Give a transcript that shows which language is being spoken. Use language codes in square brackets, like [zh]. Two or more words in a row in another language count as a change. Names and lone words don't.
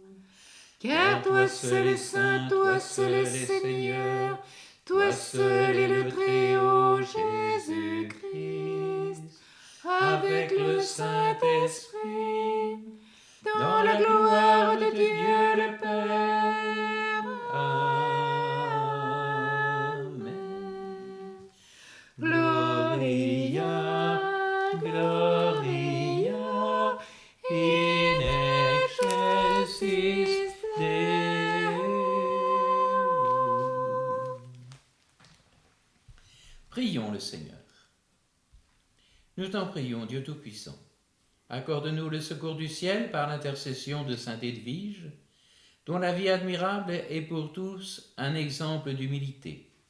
[fr] Car toi seul est saint, toi seul est Seigneur, toi seul est le Très-Haut Jésus-Christ, avec le Saint-Esprit, dans la gloire de Dieu le Père. Amen. [la] Gloria, Gloria, in excelsis Deo. [fr] Prions le Seigneur. Nous t'en prions, Dieu Tout-Puissant. Accorde-nous le secours du ciel par l'intercession de saint Edwige, dont la vie admirable est pour tous un exemple d'humilité.